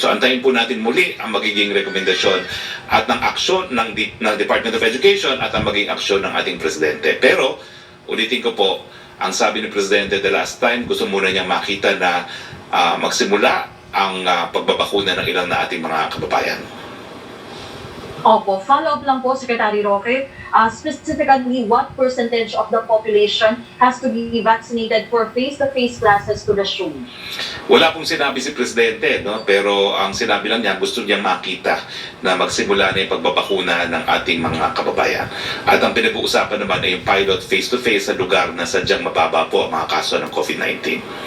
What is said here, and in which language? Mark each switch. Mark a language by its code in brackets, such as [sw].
[tl] So antayin po natin muli ang magiging rekomendasyon at ng aksyon ng Department of Education at ang magiging aksyon ng ating Presidente. Pero ulitin ko po, ang sabi ni Presidente the last time, gusto muna niyang makita na magsimula ang pagbabakuna ng ilang na ating mga kababayan. Opo, follow-up lang po, Secretary Roque. [en] Specifically, what percentage of the population has to be vaccinated for face-to-face classes to resume? [tl] Wala pong sinabi si Presidente, no? Pero ang sinabi lang niya, gusto niyang makita na magsimula na yung pagbabakuna ng ating mga kababayan. At ang pinag-uusapan naman ay yung pilot face-to-face sa lugar na sadyang mababa po ang mga kaso ng COVID-19.